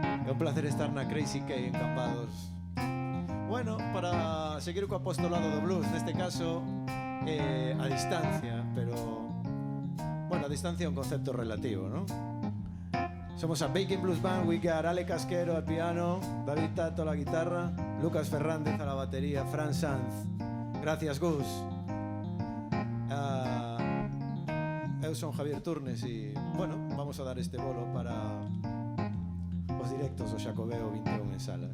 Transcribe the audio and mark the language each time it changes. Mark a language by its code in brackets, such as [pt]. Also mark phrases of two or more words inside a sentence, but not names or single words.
[gl] un placer estar na Crazy K en Cambados. Bueno, para seguir co apostolado do blues, neste caso a distancia, pero bueno, a distancia é un concepto relativo, ¿no? Somos a Baking Blues Band. [en] We got [es] Ale Casquero al piano, David Tato a la guitarra, Lucas Fernández a la batería, Fran Sanz. Gracias, Gus. [gl] Eu son Javier Turnes e, bueno, vamos a dar este bolo para os directos do Xacobeo 21 en Salas.